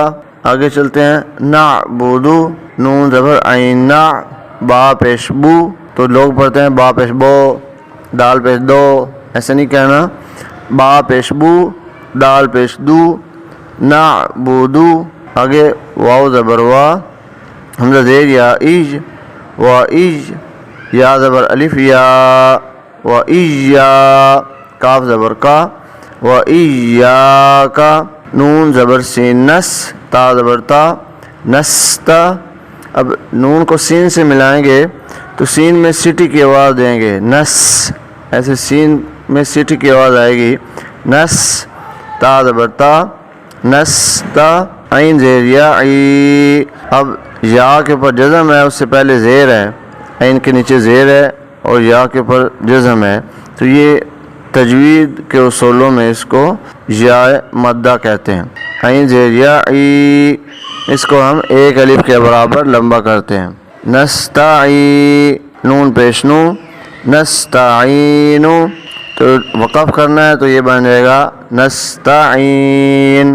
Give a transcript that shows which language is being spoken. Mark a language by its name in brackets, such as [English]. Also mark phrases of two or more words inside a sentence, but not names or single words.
[Urdu] آگے چلتے ہیں، نعبدو، نون زبر عین نا، با پیش بو، تو لوگ پڑھتے ہیں با پیش بو، دال پیش دو، ایسے نہیں کہنا، با پیش بو، دال پیش دو، نعبدو۔ آگے واو زبر وا، حمزہ زیر یا ایج، و ایج، یا زبر الف یا، و ایجا، کاف زبر کا، و ایجا کا، نون زبر سین نس، تا زبر تا، نستا۔ اب نون کو سین سے ملائیں گے تو سین میں سٹی کی آواز دیں گے، نس، ایسے سین میں سٹی کی آواز آئے گی، نس، تا زبر تا، نستا، عین زیر یا ای۔ اب یا کے اوپر جزم ہے، اس سے پہلے زیر ہے، عین کے نیچے زیر ہے اور یا کے اوپر جزم ہے، تو یہ تجوید کے اصولوں میں اس کو یا مدہ کہتے ہیں۔ عین زیر یا ای، اس کو ہم ایک الف کے برابر لمبا کرتے ہیں، نستعی، نون پیش نو، نستعینو، تو وقف کرنا ہے تو یہ بن جائے گا نستعین۔